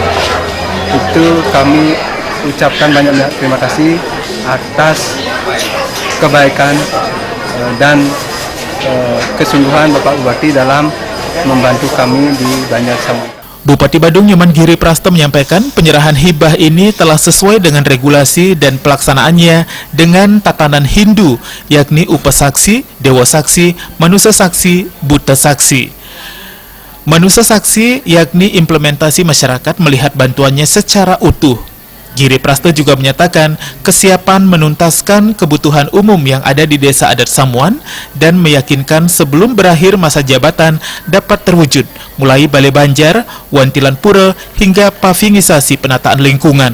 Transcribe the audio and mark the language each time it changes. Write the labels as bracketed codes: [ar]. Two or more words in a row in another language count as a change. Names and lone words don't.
[id] Itu kami ucapkan banyak terima kasih atas kebaikan dan kesungguhan Bapak Bupati dalam membantu kami di Banjar Samuan. Bupati Badung Nyoman Giri Prasta menyampaikan penyerahan hibah ini telah sesuai dengan regulasi dan pelaksanaannya dengan tatanan Hindu, yakni Upasaksi, Dewa Saksi, Manusa Saksi, Buta Saksi. Manusa Saksi yakni implementasi masyarakat melihat bantuannya secara utuh. Giri Prasta juga menyatakan kesiapan menuntaskan kebutuhan umum yang ada di Desa Adat Samuan dan meyakinkan sebelum berakhir masa jabatan dapat terwujud, mulai Balai Banjar, Wantilan Pura, hingga pavingisasi penataan lingkungan.